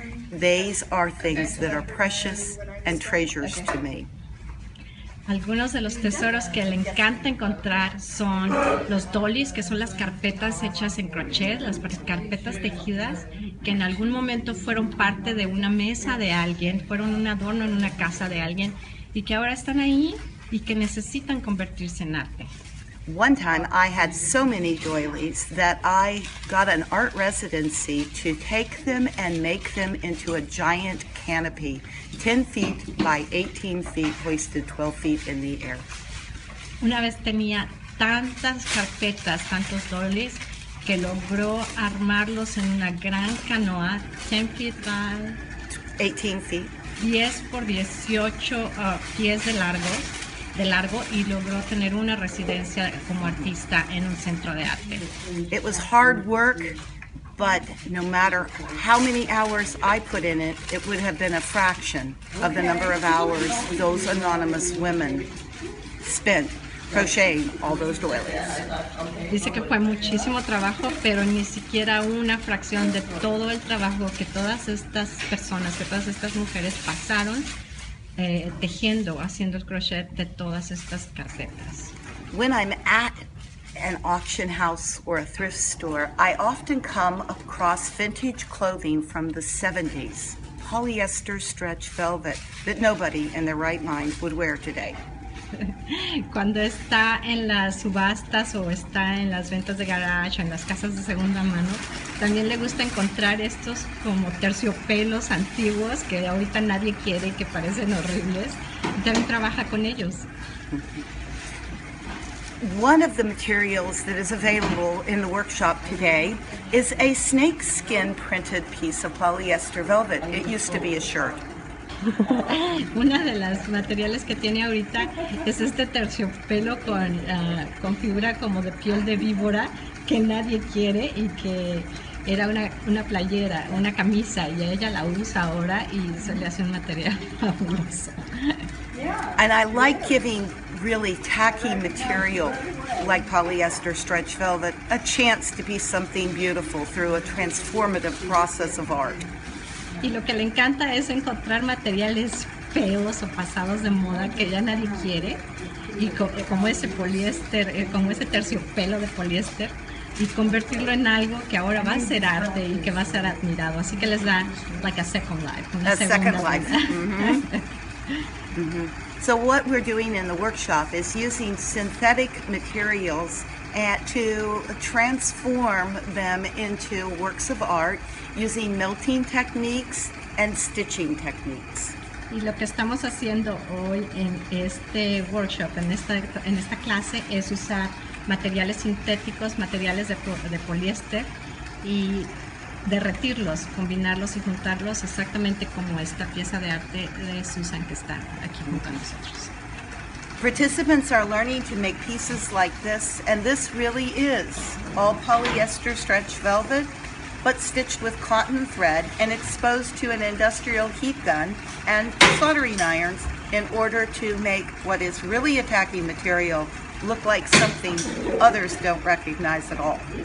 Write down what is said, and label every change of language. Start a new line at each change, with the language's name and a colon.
English: These are things that are precious and treasures to me.
Spanish: Algunos de los tesoros que le encanta encontrar son los dollies, que son las carpetas hechas en crochet, las carpetas tejidas, que en algún momento fueron parte de una mesa de alguien, fueron un adorno en una casa de alguien y que ahora están ahí y que necesitan convertirse en arte.
English: One time I had so many doilies that I got an art residency to take them and make them into a giant canopy, 10 feet by 18 feet, hoisted 12 feet in the air.
Spanish: Una vez tenía tantas carpetas, tantos dollies, que logró armarlos en una gran canoa,
English: 10 feet by 18 feet.
Spanish: 10 por 18 pies de largo y logró tener una residencia como artista en un centro de arte.
English: It was hard work, but no matter how many hours I put in it, it would have been a fraction of the number of hours those anonymous women spent crocheting all those doilies.
Spanish: Dice que fue muchísimo trabajo, pero ni siquiera una fracción de todo el trabajo que todas estas personas, que todas estas mujeres pasaron tejiendo, haciendo el crochet de todas estas carpetas.
English: When I'm at an auction house or a thrift store, I often come across vintage clothing from the 70s, polyester stretch velvet that nobody in their right mind would wear today.
Spanish: Cuando está en las subastas o está en las ventas de garage o en las casas de segunda mano, también le gusta encontrar estos como terciopelos antiguos que ahorita nadie quiere y que parecen horribles. Y también trabaja con ellos.
English: One of the materials that is available in the workshop today is a snakeskin printed piece of polyester velvet. It used to be a shirt.
Spanish: Una de las materiales que tiene ahorita es este terciopelo con figura como de piel de víbora que nadie quiere y que era una playera, una camisa, y ella la usa ahora y se le hace un material fabuloso.
English: And I like giving really tacky material like polyester stretch velvet a chance to be something beautiful through a transformative process of art.
Spanish: Y lo que le encanta es encontrar materiales feos o pasados de moda que ya nadie quiere, y como ese poliéster, como ese terciopelo de poliéster, y convertirlo en algo que ahora va a ser arte y que va a ser admirado. Así que les da
English: like a second life. A second life. So what we're doing in the workshop is using synthetic materials to transform them into works of art using melting techniques and stitching techniques.
Spanish: Y lo que estamos haciendo hoy en este workshop, en esta clase, es usar materiales sintéticos, materiales de poliéster, y derretirlos, combinarlos y juntarlos exactamente como esta pieza de arte de Susan que está aquí junto a nosotros.
English: Participants are learning to make pieces like this, and this really is all polyester stretch velvet, but stitched with cotton thread and exposed to an industrial heat gun and soldering irons in order to make what is really a tacky material look like something others don't recognize at all.